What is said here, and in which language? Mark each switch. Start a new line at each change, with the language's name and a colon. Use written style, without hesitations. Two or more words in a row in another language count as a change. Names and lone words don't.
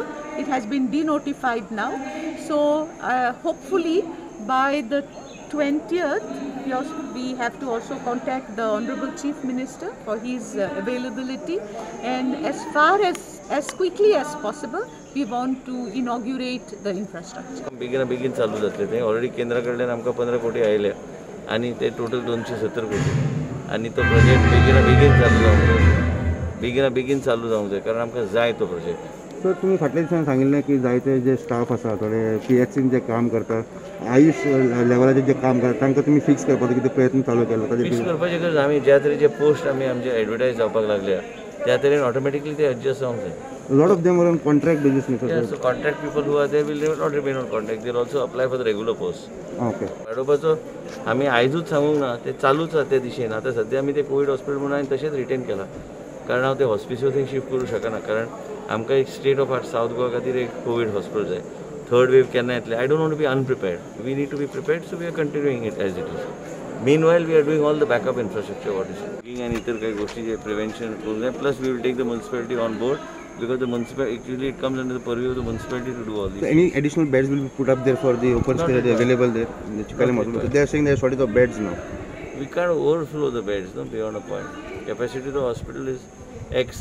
English: It has been denotified now. So hopefully by the 20th, we have to also contact the Honorable Chief Minister for his availability, and as quickly as possible, we want to inaugurate the infrastructure.
Konkani: बेगीन चालू जातले ते ऑलरेडी केंद्राकडल्यान आमकां 15 कोटी आयल्या आणि ते टोटल 270 कोटी आणि तो प्रोजेक्ट बेगीन चालू जावंक जाय कारण आमकां जाय तो प्रोजेक्ट. सर तुमी फाटल्या दिसांनी सांगिल्लें की जायते जे स्टाफ आसा थोडे PHCन जे काम करता आयुष लेवलाचेर जे काम करता तांकां तुमी फिक्स करपाचो कितें प्रयत्न चालू केलो फिक्स करपाचें गरज आमी ज्या तरेचे पोस्ट आमी आमचे एडवर्टायज जावपाक लागल्या त्या तरेन ऑटोमॅटिकली ते एडजस्ट जावंक जाय.
English: lot of them are on contract basis. So contract people who are there will not remain on contract. They will also apply for the regular post. Okay.
Konkani: वाडोवपाचो आमी आयजूच सांगूंक ना ते चालूच आसा ते दिशेन. आतां सद्या आमी ते
English: covid hospital
Konkani: म्हणून हांवें तशेंच रिटेन केला कारण हांव ते हॉस्पिटल थंय शिफ्ट करूं शकना कारण आमकां एक
English: state of art
Konkani: सावथ गोवा खातीर एक
English: covid hospital
Konkani: जाय.
English: third wave
Konkani: केन्ना येतले
English: I don't want to be unprepared. we need to be prepared so we are continuing it as it is. Meanwhile, we are doing all the backup infrastructure what is doing and
Konkani: इतर काही गोष्टी जे prevention करून जाय.
English: Plus we will take the municipality on board because the municipality actually it comes under the purview of the municipality to do all this. So any additional beds will be put up there for the open space that are available there in the Chikalim hospital. So they are saying there are shortage of beds now. We can't overflow the beds, no, beyond a point. Capacity of the hospital is X.